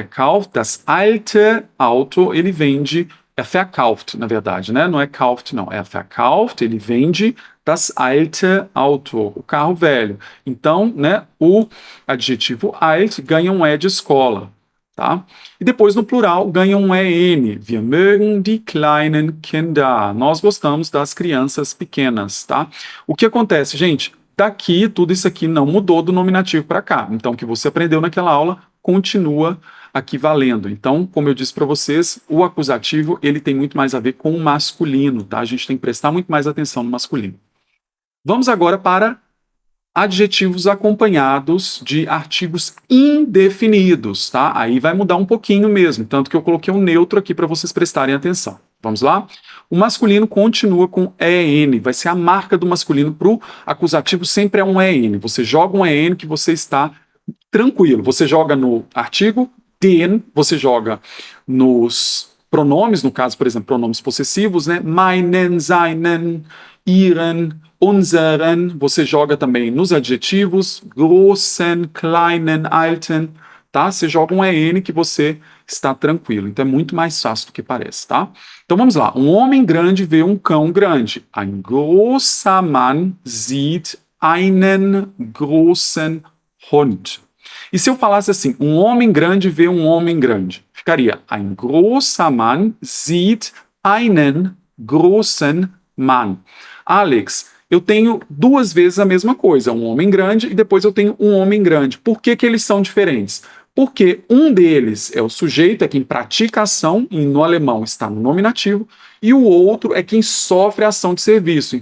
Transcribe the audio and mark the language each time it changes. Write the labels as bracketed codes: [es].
[de] Kauft das alte Auto, [pt] ele vende, verkauft, na verdade, né? Não é kauft, não, é verkauft, ele vende [de] das alte Auto, [pt] o carro velho. Então, né, o adjetivo alt ganha um é de escola, tá? E depois no plural ganha um EN. [de] Wir mögen die kleinen Kinder. [pt] Nós gostamos das crianças pequenas, tá? O que acontece, gente? Daqui, tudo isso aqui não mudou do nominativo para cá. Então, o que você aprendeu naquela aula continua aqui valendo. Então, como eu disse para vocês, o acusativo ele tem muito mais a ver com o masculino, tá? A gente tem que prestar muito mais atenção no masculino. Vamos agora para adjetivos acompanhados de artigos indefinidos, tá? Aí vai mudar um pouquinho mesmo, tanto que eu coloquei um neutro aqui para vocês prestarem atenção. Vamos lá? O masculino continua com EN, vai ser a marca do masculino para o acusativo, sempre é um EN. Você joga um EN que você está tranquilo. Você joga no artigo, den, você joga nos pronomes, no caso, por exemplo, pronomes possessivos, né? [de] Meinen, seinen, ihren, unseren. [pt] Você joga também nos adjetivos, großen, kleinen, alten, tá? Você joga um EN que você está tranquilo. Então é muito mais fácil do que parece, tá? Então vamos lá. Um homem grande vê um cão grande. [de] Ein großer Mann sieht einen großen Hund. [pt] E se eu falasse assim, um homem grande vê um homem grande? [de] Ficaria, ein großer Mann sieht einen großen Mann. [pt] Alex, eu tenho duas vezes a mesma coisa, um homem grande e depois eu tenho um homem grande. Por que que eles são diferentes? Porque um deles é o sujeito, é quem pratica a ação, e no alemão está no nominativo, e o outro é quem sofre a ação de serviço.